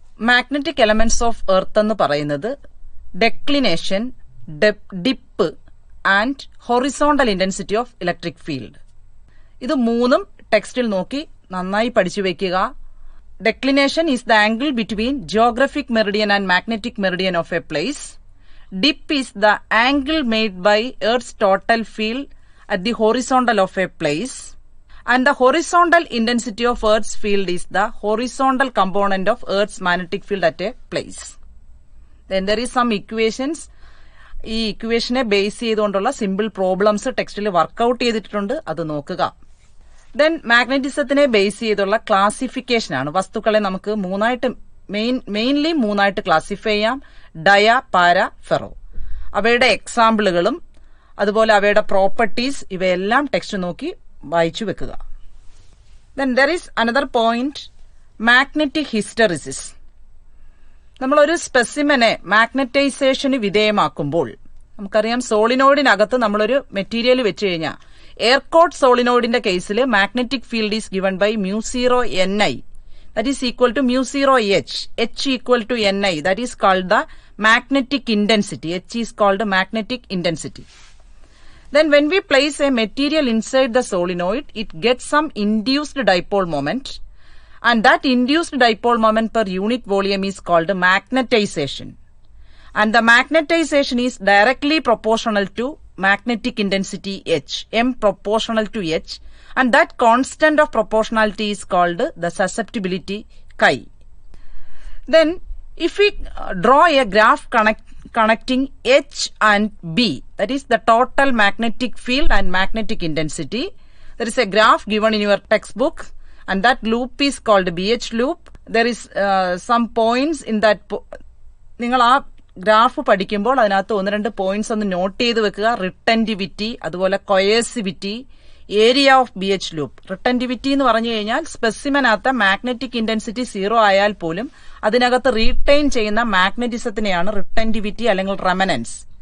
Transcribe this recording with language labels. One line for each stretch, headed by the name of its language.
English: magnetic elements of Earth
Malayalam: എന്ന് പറയുന്നത്
English: Declination, dip and horizontal intensity of electric field.
Malayalam: ഇത് 3ഉം ടെക്സ്റ്റിൽ നോക്കി നന്നായി പഠിച്ചു വെക്കുക.
English: Declination is the angle between geographic meridian and magnetic meridian of a place. Dip is the angle made by Earth's total field at the horizontal of a place, and the horizontal intensity of Earth's field is the horizontal component of Earth's magnetic field at a place. Then there is some equations.
Malayalam: ഈ ഇക്വേഷനെ base ചെയ്തുകൊണ്ടുള്ള simple problems ടെക്സ്റ്റിൽ workout ചെയ്തിട്ടുണ്ട്, അത് നോക്കുക. Then മാഗ്നറ്റിസത്തിനെ base ചെയ്തുള്ള classification ആണ്. വസ്തുക്കളെ നമുക്ക് മെയിൻലി മൂന്നായിട്ട് ക്ലാസിഫൈ ചെയ്യാം: ഡയ, പാര, ഫെറോ. അവയുടെ എക്സാമ്പിളുകളും അതുപോലെ അവയുടെ പ്രോപ്പർട്ടീസ് ഇവയെല്ലാം ടെക്സ്റ്റ് നോക്കി വായിച്ചു വെക്കുക.
English: Then there is another point, magnetic hysteresis.
Malayalam: നമ്മളൊരു സ്പെസിമനെ മാഗ്നറ്റൈസേഷന് വിധേയമാക്കുമ്പോൾ നമുക്കറിയാം, സോളിനോയിഡിനകത്ത് നമ്മളൊരു മെറ്റീരിയൽ വെച്ച് കഴിഞ്ഞാൽ എയർകോട്ട് സോളിനോയിഡിന്റെ കേസിൽ
English: Magnetic field is given by μ0 Ni, that is equal to μ0 H equal to Ni, that is called the magnetic intensity. H is called magnetic intensity. Then when we place a material inside the solenoid, it gets some induced dipole moment, and that induced dipole moment per unit volume is called magnetization. And the magnetization is directly proportional to magnetic intensity H, M proportional to H, and that constant of proportionality is called the susceptibility chi. Then if we draw a graph connecting H and B, that is the total magnetic field and magnetic intensity, there is a graph given in your textbook, and that loop is called BH loop. There is some points in that.
Malayalam: നിങ്ങൾ ആ graph പഠിക്കുമ്പോൾ അതിനകത്ത് 1-2 points ഒന്ന് not ചെയ്ത് വെക്കുക.
English: Retentivity, അതുപോലെ coercivity, area of BH loop.
Malayalam: റിട്ടന്റിവിറ്റി എന്ന് പറഞ്ഞു കഴിഞ്ഞാൽ സ്പെസിമനകത്ത് മാഗ്നറ്റിക് ഇന്റൻസിറ്റി 0 ആയാൽ പോലും അതിനകത്ത് റീറ്റെയിൻ ചെയ്യുന്ന മാഗ്നറ്റിസത്തിനെയാണ് റിട്ടന്റിവിറ്റി അല്ലെങ്കിൽ റെമനൻസ്.